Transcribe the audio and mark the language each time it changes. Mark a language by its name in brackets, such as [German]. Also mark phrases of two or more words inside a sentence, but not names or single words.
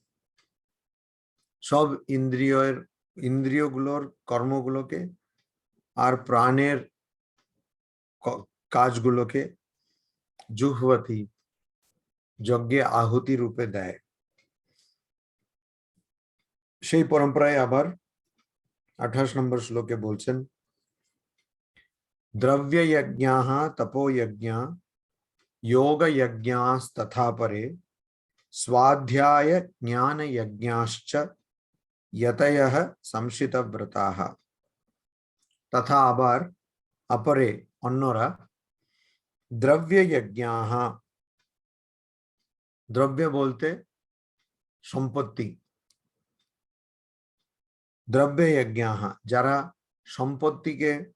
[Bangla] সব ইন্দ্রিয়গুলোর কর্মগুলোকে আর প্রাণের কাজগুলোকে জুহ্বতি, যজ্ঞে আহুতি রূপে দেয়। সেই পরম্পরায় আবার 28 নম্বর শ্লোকে বলছেন, [Sanskrit] দ্রব্য যজ্ঞাঃ তপো যজ্ঞা যোগ যজ্ঞাস্তথা পরে स्वाध्याय ज्ञान यज्ञाश्च यतयः संशितव्रताः। [Bangla] तथा আবার अपरे অন্যরা [Sanskrit] দ্রব্য যজ্ঞাঃ, [Bangla] দ্রব্য বলতে সম্পত্তি, [Sanskrit] দ্রব্য যজ্ঞাঃ [Bangla] যারা সম্পত্তিকে,